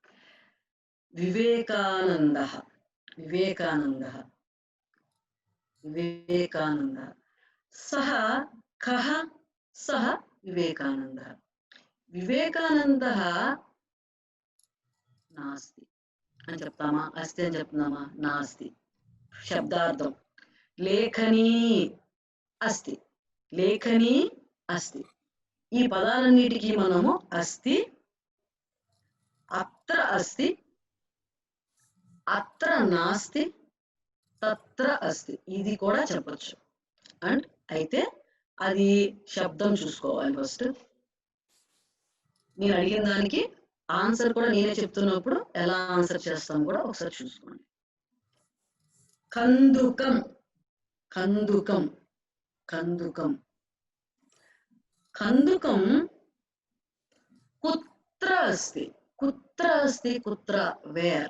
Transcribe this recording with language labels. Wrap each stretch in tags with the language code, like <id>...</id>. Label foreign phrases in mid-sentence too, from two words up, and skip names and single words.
<sa>వివేకానంద సహ కః సహ వివేకానంద నాస్తి</sa> <te>అని చెప్తామా, అస్తి అని చెప్తున్నామా?</te> <sa>నాస్తి. శబ్దార్థం లేఖనీ అస్తి.</sa> <te>ఈ పదాలన్నిటికీ మనము</te> <sa>అస్తి, అత్ర అస్తి, అత్ర నాస్తి, తత్ర అస్తి</sa> <te>ఇది కూడా చెప్పచ్చు. అండ్ అయితే అది శబ్దం చూసుకోవాలి ఫస్ట్. నేను అడిగిన దానికి ఆన్సర్ కూడా నేనే చెప్తున్నప్పుడు ఎలా ఆన్సర్ చేస్తాం కూడా ఒకసారి చూసుకోండి.</te> <sa>కందుకం కుత్ర అస్తి, వేర్.</sa>